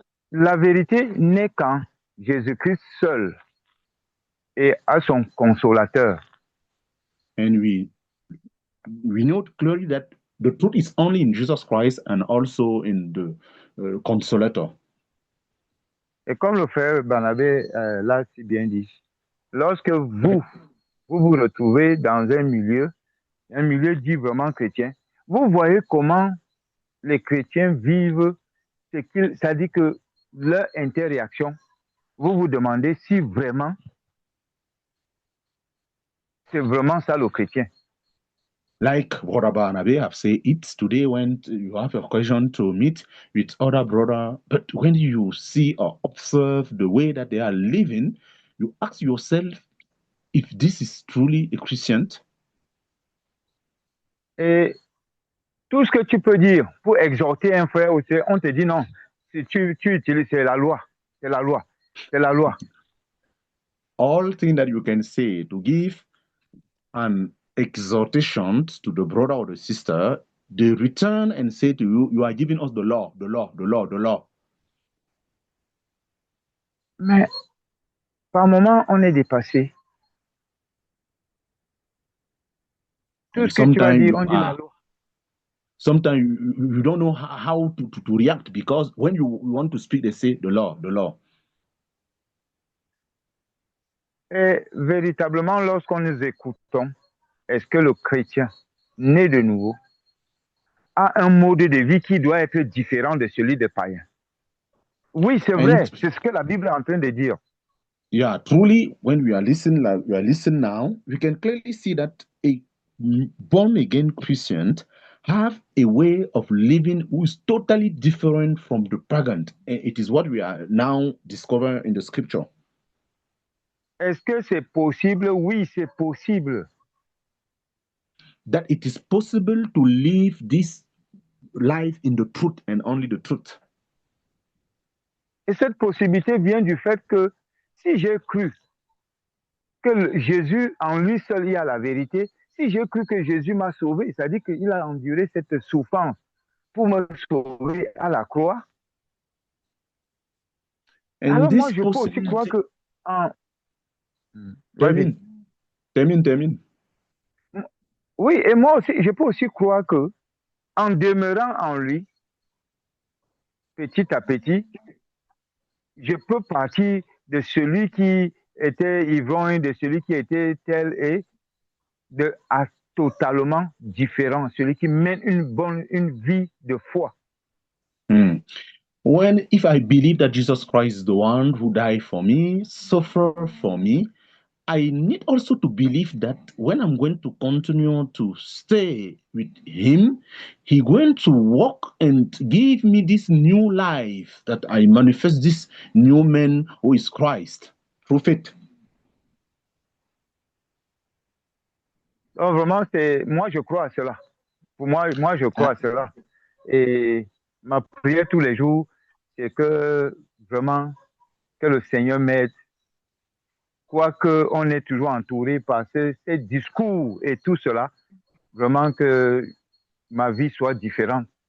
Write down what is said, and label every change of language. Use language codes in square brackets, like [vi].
[fr] La vérité n'est qu'en Jésus-Christ seul et à son consolateur. [en] And we know clearly that the truth is only in Jesus Christ and also in the Consolator. [fr] Et comme le frère Barnabé l'a si bien dit, lorsque vous vous retrouvez dans un milieu dit vraiment chrétien, vous voyez comment les chrétiens vivent, c'est-à-dire que leur interréaction, vous vous demandez si vraiment c'est vraiment ça le chrétien. [en] Like Brother Barnaby have said, it's today when you have a occasion to meet with other brother, but when you see or observe the way that they are living, you ask yourself if this is truly a Christian. [fr] Et tout ce que tu peux dire pour exhorter un frère ou sœur, on te dit non. Si tu utilises, c'est la loi. C'est la loi. C'est la loi. [en] All things that you can say to give an exhortation to the brother or the sister, they return and say to you, you are giving us the law, the law, the law, the law. [fr] Mais par moment, on est dépassé. Tout ce que tu vas dire, on dit la loi. [en] Sometimes you don't know how to react, because when you want to speak, they say the law, the law. [fr] Et véritablement, lorsqu'on nous écoutons, est-ce que le chrétien, né de nouveau, a un mode de vie qui doit être différent de celui des païens? Oui, c'est vrai, c'est ce que la Bible est en train de dire. [en] Yeah, truly, when we are listening, like we are listening now, we can clearly see that a born-again Christian have a way of living who is totally different from the pagan. And it is what we are now discovering in the scripture. [fr] Est-ce que c'est possible? Oui, c'est possible. [en] That it is possible to live this life in the truth and only the truth. [fr] Et cette possibilité vient du fait que si j'ai cru que Jésus, en lui seul, il y a la vérité, si j'ai cru que Jésus m'a sauvé, c'est-à-dire qu'il a enduré cette souffrance pour me sauver à la croix, alors moi, je peux aussi croire que... Termine. Oui, et moi aussi, je peux aussi croire que en demeurant en lui, petit à petit, je peux partir de celui qui était ivrogne, de celui qui était tel et à totalement différent, celui qui mène une vie de foi. [en] If I believe that Jesus Christ is the one who died for me, suffered for me, I need also to believe that when I'm going to continue to stay with him, he's going to walk and give me this new life, that I manifest this new man who is Christ through faith. [fr] Donc vraiment, moi je crois à cela. Pour moi je crois à cela. Et ma prière tous les jours, c'est que vraiment que le Seigneur m'aide. Quoique on est toujours entouré par ces discours et tout cela, vraiment que ma vie soit différente.